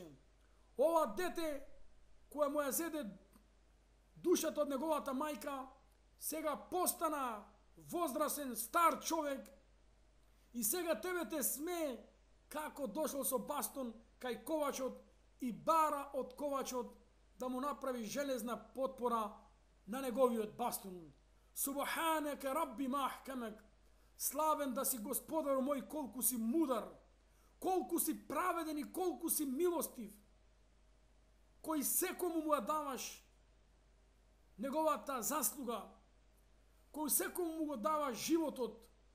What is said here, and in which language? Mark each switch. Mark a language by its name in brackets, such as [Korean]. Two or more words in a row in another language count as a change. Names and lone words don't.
[Macedonian] Ова дете која му ја зеде душата од неговата мајка, сега постана возрасен стар човек и сега тебе те смее како дошол со бастон кај ковачот и бара од ковачот да му направи железна потпора на неговиот бастун. [Arabic] سبحانك ربي ما أحكمك. [Macedonian] Славен да си Господар мој, колку си мудар, колку си праведен и колку си милостив, кој секому му ја даваш неговата заслуга, кој секому му го дава животот.